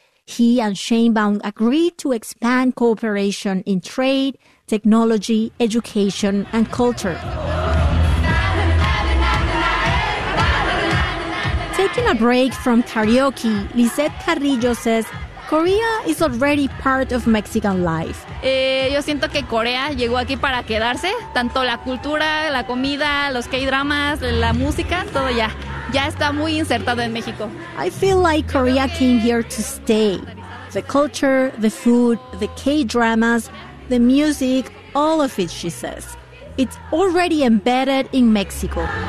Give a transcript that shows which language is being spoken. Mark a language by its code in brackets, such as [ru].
[en] He and Sheinbaum agreed to expand cooperation in trade, technology, education, and culture. Taking a break from karaoke, Lizette Carrillo says, Korea is already part of Mexican life. [es] Yo siento que Corea llegó aquí para quedarse. Tanto la cultura, la comida, los K-dramas, la música, todo ya. Ya está muy insertado en México. [en] I feel like Korea came here to stay. The culture, the food, the K-dramas, the music, all of it, she says. It's already embedded in Mexico.